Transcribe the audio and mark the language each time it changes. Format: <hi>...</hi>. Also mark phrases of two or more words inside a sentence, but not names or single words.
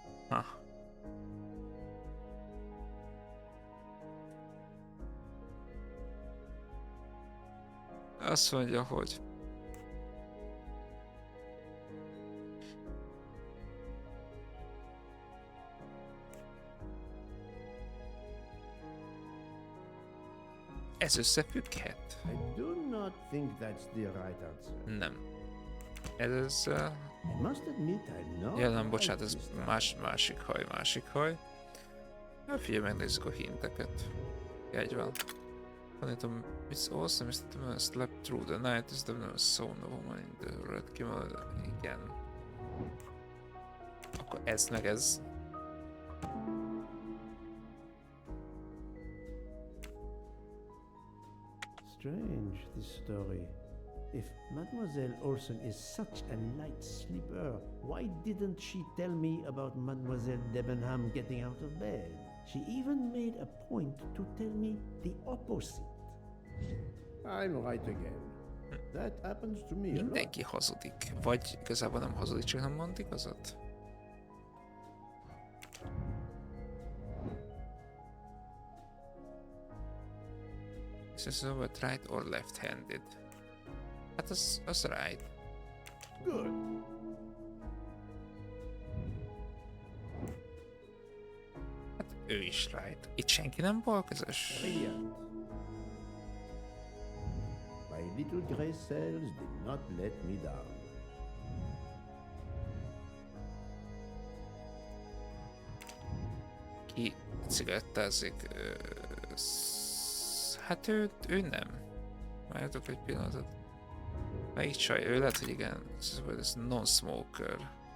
<hu>Ha. Azt mondja, hogy ez összefügghet?</hu> <en>I do not think that's the right answer.</en> <hu>Nem. Ez...</hu> <en>I must admit I'm not.</en> <hu>Ja, nem, bocsánat, ez másik haj. Na, figyelj, megnézzük a hinteket. Egy van. Tanítom,</hu> <en>it's awesome, is the man slept through the night, is the man saw no woman in the red kimono.</en> <hu>Igen. Akkor ez meg ez.</hu> <en>Strange, this story. If Mademoiselle Olsen is such a light sleeper, why didn't she tell me about Mademoiselle Debenham getting out of bed? She even made a point to tell me the opposite. I'm right again. That happens to me a lot.</en> <hu>Mindenki hazudik. Vagy igazából nem hazudik, csak nem mond igazat.</hu> <en>Is this over right or left-handed?</en> <hu>Hát az right.</hu> <en>Good.</en> <hu>Hát ő is right. Itt senki nem balkezes.</hu> <en>Brilliant. My little grey cells did not let me down.</en> <hu>Ki cigarettázik? Hát ő nem. Várjatok egy pillanatot. Melyik csaj? Ő lehet, hogy igen. Ez non-smoker.</hu>